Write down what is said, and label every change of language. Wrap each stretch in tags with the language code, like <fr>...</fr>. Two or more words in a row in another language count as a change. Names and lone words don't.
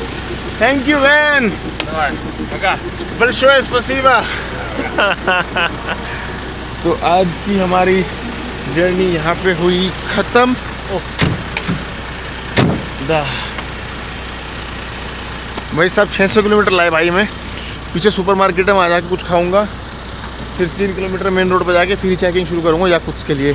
<en>Thank you Van.</en> <ru>Давай. Пока. большое спасибо.</ru> <hi>तो आज की हमारी जर्नी यहाँ पे हुई ख़त्म. भाई साहब 600 किलोमीटर लाए भाई मैं. पीछे सुपरमार्केट में आ जाके कुछ खाऊंगा, फिर 3 किलोमीटर मेन रोड पर जाके फिर चेकिंग शुरू करूँगा या कुछ के लिए.</hi>